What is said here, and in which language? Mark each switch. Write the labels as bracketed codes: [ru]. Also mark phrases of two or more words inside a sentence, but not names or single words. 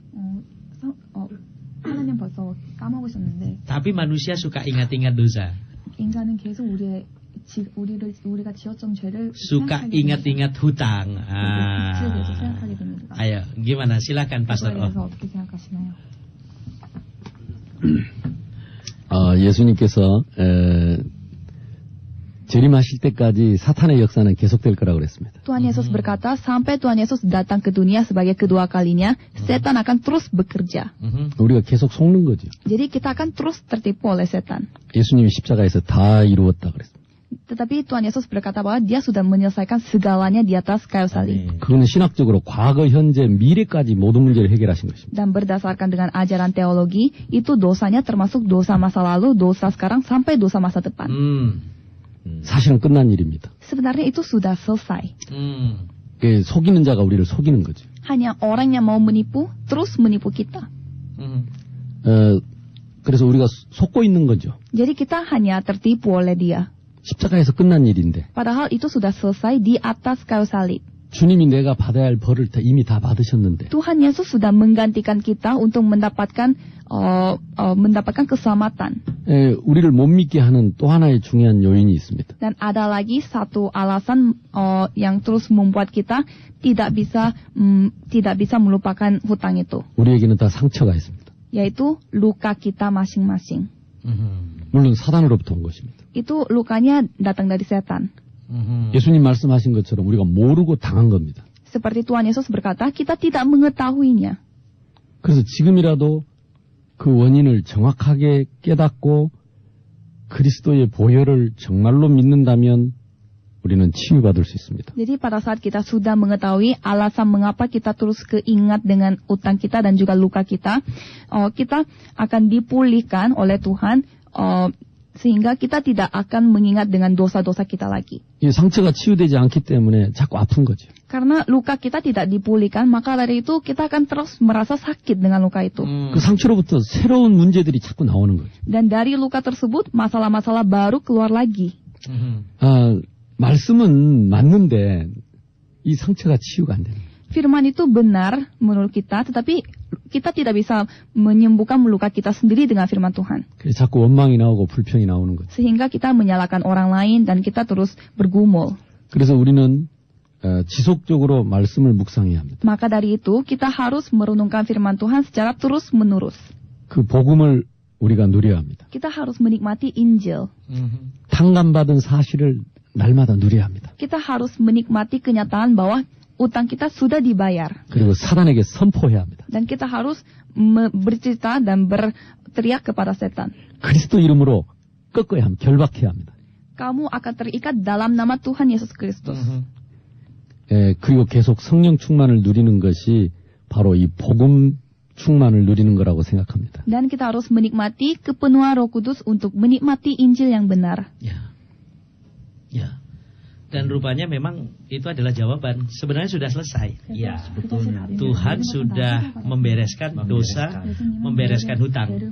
[id] Tapi manusia suka ingat-ingat dosa. Suka ingat-ingat hutang. Ayo, gimana? Silakan Pastor Oh. [ko] 예수님께서 재림하실 때까지 사탄의 역사는 계속될 거라고 그랬습니다. [id] Tuhan Yesus berkata, sampai Tuhan Yesus datang ke dunia sebagai kedua kalinya, setan akan terus bekerja. [ko] 우리가 계속 속는 거죠. [id] Jadi kita akan terus tertipu oleh setan. [ko] 예수님이 십자가에서 다 이루었다 그랬습니다. [id] Tetapi Tuhan Yesus berkata bahwa dia sudah menyelesaikan segalanya di atas kayu salib. [ko] 그거는 신학적으로 과거, 현재, 미래까지 모든 문제를 해결하신 것입니다. [id] Dan berdasarkan dengan ajaran teologi, itu dosanya termasuk dosa masa lalu, dosa sekarang, sampai dosa masa depan. [ko] 사실은 끝난 일입니다. [id] Sebenarnya itu sudah selesai. [ko] 속이는 자가 우리를 속이는 거죠. [id] Hanya orang yang mau menipu, terus menipu kita. [ko] 그래서 우리가 속고 있는 거죠. [id] Jadi kita hanya tertipu oleh dia. [ko] 십자가에서 끝난 일인데 [id] Padahal itu sudah selesai di atas kayu salib. [ko] 주님이 내가 받아야 할 벌을 이미 다 받으셨는데 [id] Tuhan Yesus sudah menggantikan kita untuk mendapatkan keselamatan. [ko] 우리를 못 믿게 하는 또 하나의 중요한 요인이 있습니다. [id] Dan ada lagi satu alasan yang terus membuat kita tidak bisa melupakan hutang itu, [ko] 우리에게는 다 상처가 있습니다. [id] yaitu luka kita masing-masing. [ko] 물론 사단으로부터 온 것입니다. [id] Itu lukanya datang dari setan. [ko] 예수님 말씀하신 것처럼 우리가 모르고 당한 겁니다. [id] Seperti Tuhan Yesus berkata, kita tidak mengetahuinya. [ko] 그래서 지금이라도 그 원인을 정확하게 깨닫고 그리스도의 보혈을 정말로 믿는다면 우리는 치유받을 수 있습니다. [id] Jadi pada saat kita sudah mengetahui alasan mengapa kita terus keingat dengan utang kita dan juga luka kita, kita akan dipulihkan oleh Tuhan, sehingga kita tidak akan mengingat dengan dosa-dosa kita lagi. [ko] 이 상처가 치유되지 않기 때문에 자꾸 아픈 거죠. [id] Karena luka kita tidak dipulihkan, maka dari itu kita akan terus merasa sakit dengan luka itu. [ko] 그 상처로부터 새로운 문제들이 자꾸 나오는 거죠. [id] Dan dari luka tersebut, masalah-masalah baru keluar lagi. [ko] 말씀은 맞는데 이 상처가 치유가 안 되는 거예요. [id] Firman itu benar menurut kita, tetapi kita tidak bisa menyembuhkan luka kita sendiri dengan firman Tuhan. [ko] 그래서 자꾸 원망이 나오고 불평이 나오는 거죠. [id] Sehingga kita menyalahkan orang lain dan kita terus bergumul. [ko] 그래서 우리는 지속적으로 말씀을 묵상해야 합니다. [id] Maka dari itu kita harus merenungkan firman Tuhan secara terus-menerus. [ko] 그 복음을 우리가 누려야 합니다. [id] Kita harus menikmati Injil. [ko] 탕감받은 사실을 날마다 누려야 합니다. [id] Kita harus menikmati kenyataan bahwa utang kita sudah dibayar. [ko] 그리고 사단에게 선포해야 합니다. [id] Dan kita harus bercerita dan berteriak kepada setan. [ko] 그리스도 이름으로 꺾어야 합니다. 결박해야 합니다. [id] Kamu akan terikat dalam nama Tuhan Yesus Kristus. [ko] 그리고 계속 성령 충만을 누리는 것이 바로 이 복음 충만을 누리는 거라고 생각합니다. [id] Dan kita harus menikmati kepenuhan Roh Kudus untuk menikmati Injil yang benar. Ya. Dan rupanya memang itu adalah jawaban. Sebenarnya sudah selesai. Ya, betul. Tuhan sudah membereskan dosa, membereskan hutang.